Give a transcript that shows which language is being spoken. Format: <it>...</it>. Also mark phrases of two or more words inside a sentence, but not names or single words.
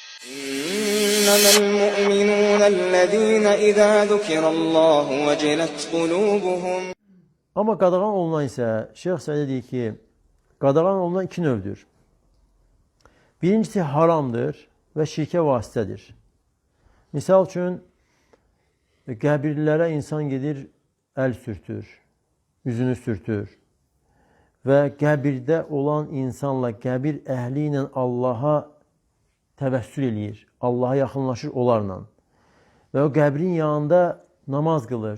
<ar>إنما المؤمنون الذين إذا ذكر الله وجلت قلوبهم.</ar> <az>Amma qadağan olunan isə, Şeyx Səid deyir ki, qadağan olunan iki növdür. Birincisi haramdır və şirkə vasitədir. Misal üçün, qəbirlərə insan gedir, əl sürtür, üzünü sürtür və qəbirdə olan insanla, qəbir əhli ilə Allaha təvəssül eləyir, Allaha yaxınlaşır onlarla və o qəbrin yanında namaz qılır.</az>